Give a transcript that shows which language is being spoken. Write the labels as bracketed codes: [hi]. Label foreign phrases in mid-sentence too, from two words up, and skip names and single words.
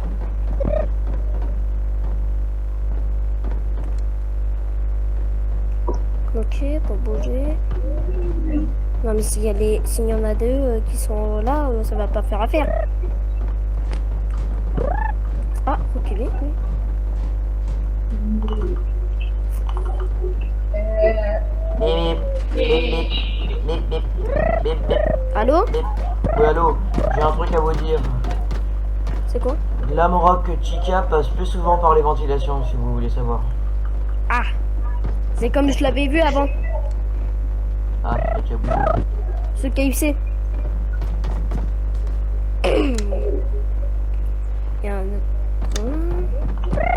[fr] Ok, pour bouger. Non mais s'il y en a deux qui sont là, ça va pas faire affaire. Ah, reculez, oui. Bip bip. Bip bip. Bip bip. Allô? Bip. Oui, allô, j'ai un truc à vous dire. C'est quoi? Glamrock Chica passe plus souvent par les ventilations, si vous voulez savoir. Ah! C'est comme je l'avais vu avant. Ah, ok, bon. Ce KFC. Il y a un autre.